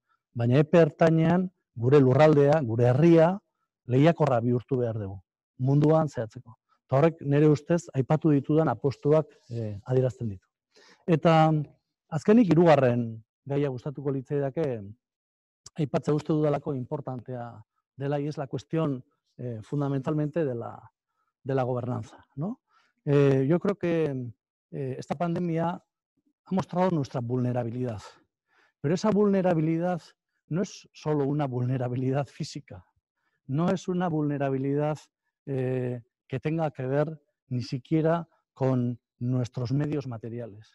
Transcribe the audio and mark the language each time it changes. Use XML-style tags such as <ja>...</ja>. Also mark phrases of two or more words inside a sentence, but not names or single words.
<eu>Baina epe ertainean gure lurraldea, gure herria, lehiakorra bihurtu behar dugu, munduan zehatzeko. Eta horrek nire ustez aipatu ditudan apostuak adierazten ditu. Eta azkenik hirugarren gaia gustatuko litzaidake aipatzea uste dudalako importantea dela,</eu> <es>y es la cuestión fundamentalmente de la gobernanza, ¿no? Yo creo que esta pandemia ha mostrado nuestra vulnerabilidad, pero esa vulnerabilidad no es solo una vulnerabilidad física, no es una vulnerabilidad que tenga que ver ni siquiera con nuestros medios materiales.</es>